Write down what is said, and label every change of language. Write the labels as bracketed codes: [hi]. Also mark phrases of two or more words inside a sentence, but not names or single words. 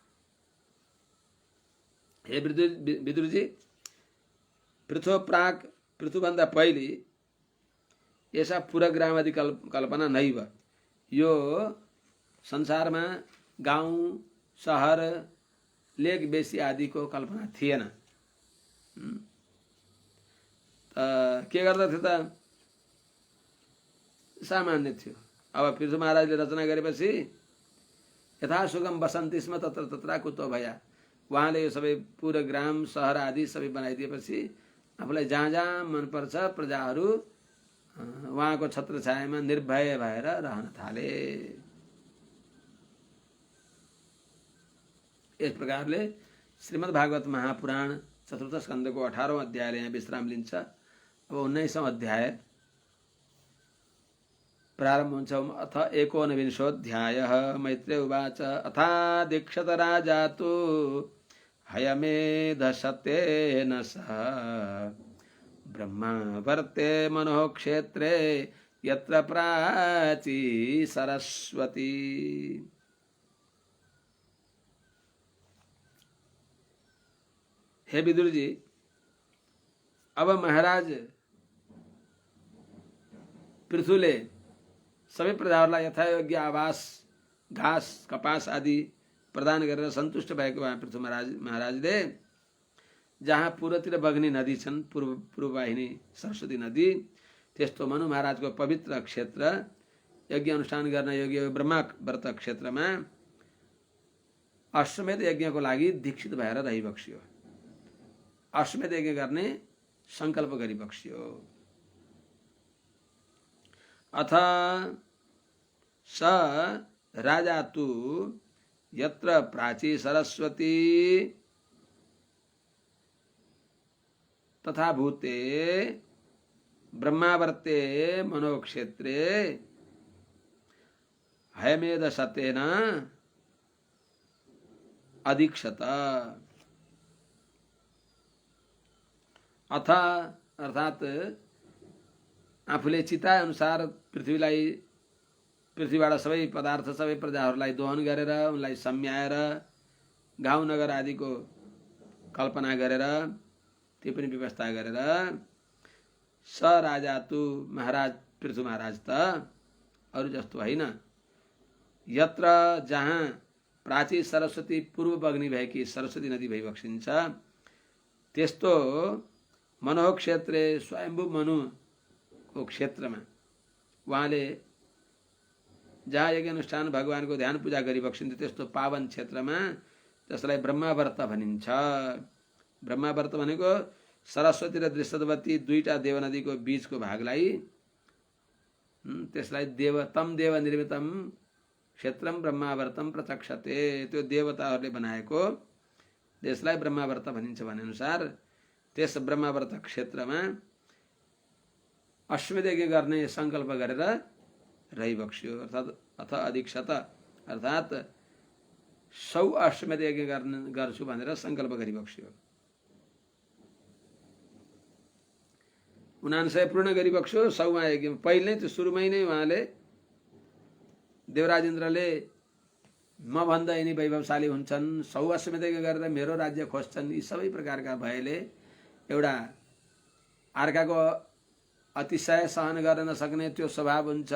[ne] हे विदुरजी, [sa] पृथो प्राक, [ne] पृथुभन्दा पहिले [sa] यसा पुरग्रामादि कल्पना नैव, [ne] यो संसारमा गाउँ सहर लेक बेसी आदिको कल्पना थिएन। के गर्दथे त? सामान्य थियो। अब पृथु महाराजले रचना गरेपछि [sa] यथा सुगम बसन्ति स्म तत्र तत्र कुतो भया, [ne] उहाँले यो सबै पुरग्राम सहर आदि सबै बनाइदिएपछि आफूलाई जहाँ जहाँ मनपर्छ प्रजाहरू उहाँको छत्रछायामा निर्भय भएर रहन थाले। यस प्रकारले श्रीमद् भागवत महापुराण चतुर्थ स्कन्धको 18औं अध्यायले यहाँ विश्राम लिन्छ। अब 19औं अध्याय प्रारम्भ हुन्छ। [sa] अथ एकोनविंशोऽध्यायः। मैत्रेय उवाच अथा दीक्षत राजा तु हयमेधशतेन सह ब्रह्मावर्ते मनोः क्षेत्रे यत्र प्राची सरस्वती। [ne] हे विदुर जी, अब महाराज पृथुले सबै प्रजाहरूलाई यथायोग्य आवास घाँस कपास आदि प्रदान गरेर सन्तुष्ट भएको पृथु महाराजले जहाँ पूर्वतिर बग्ने नदी छन्, पूर्ववाहिनी सरस्वती नदी, त्यस्तो मनु महाराजको पवित्र क्षेत्र यज्ञ अनुष्ठान गर्न योग्य ब्रह्मावर्त क्षेत्रमा अश्वमेध यज्ञको लागि दीक्षित भएर रहिबक्स्यो। अश्वमेध यज्ञ गर्ने संकल्प गरिबक्स्यो। [sa] अथ स राजा तु यत्र प्राची सरस्वती तथा भूते ब्रह्मावर्ते मनोक्षेत्रे हयमेधशतेन अदीक्षत। [ne] अथ अर्थात आफूले चिताए अनुसार पृथ्वीबाट सबै पदार्थ सबै प्रजाहरूलाई दोहन गरेर उनलाई सम्याएर गाउँ नगर आदिको कल्पना गरेर त्यो पनि व्यवस्था गरेर [sa] स राजा तु [ne] महाराज पृथु महाराज त अरु जस्तो होइन, यत्र जहाँ प्राची सरस्वती पूर्व बग्नी भएकी सरस्वती नदी भइबक्सिन्छ त्यस्तो [sa] मनोह क्षेत्रे [ne] स्वयम्भू मनुको क्षेत्रमा उहाँले जहाँ यज्ञ अनुष्ठान भगवानको ध्यान पूजा गरिबक्सिन्छ त्यस्तो पावन क्षेत्रमा त्यसलाई ब्रह्मावर्त भनिन्छ। ब्रह्मावर्त भनेको सरस्वती र दृष्टवती दुईटा देवनदीको बीचको भागलाई त्यसलाई [sa] तम देव निर्मितम क्षेत्रम ब्रह्मावर्तम प्रचक्षते, [ne] त्यो देवताहरूले बनाएको त्यसलाई ब्रह्मावर्त भनिन्छ भने अनुसार त्यस ब्रह्मावर्त क्षेत्रमा अश्वमेध यज्ञ गर्ने संकल्प गरेर रहिबक्स्यो। अर्थात [sa] अथ अदीक्षत [ne] अर्थात 100 अश्वमेध यज्ञ गर्छु भनेर संकल्प गरिबक्स्यो। 49 पूर्ण गरिबक्सो 100मा यज्ञ पहिल्यै त्यो सुरुमै नै उहाँले देवराज इन्द्रले म भन्दा यिनी वैभवशाली हुन्छन् 100 अश्वमेध यज्ञ गरेर मेरो राज्य खोज्छन्, यी सबै प्रकारका भएले एउटा अर्काको अतिशय सहन गर्न नसक्ने त्यो स्वभाव हुन्छ।